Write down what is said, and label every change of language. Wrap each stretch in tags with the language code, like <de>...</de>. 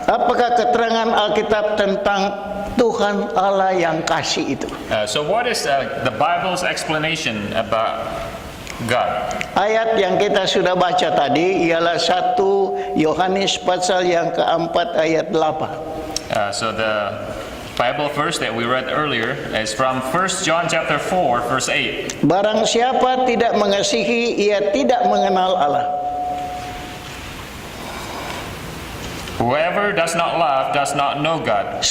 <id>Apakah keterangan Alkitab tentang Tuhan Allah yang kasih itu?</id> <en>So what is the Bible's explanation about God?</en> <id>Ayat yang kita sudah baca tadi ialah 1 Yohanes pasal yang keempat ayat 8.</id> <en>So the Bible verse that we read earlier is from 1 John chapter 4 verse 8.</en> <id>Barang siapa tidak mengasihi, ia tidak mengenal Allah.</id> <en>Whoever does not love does not know God.</en>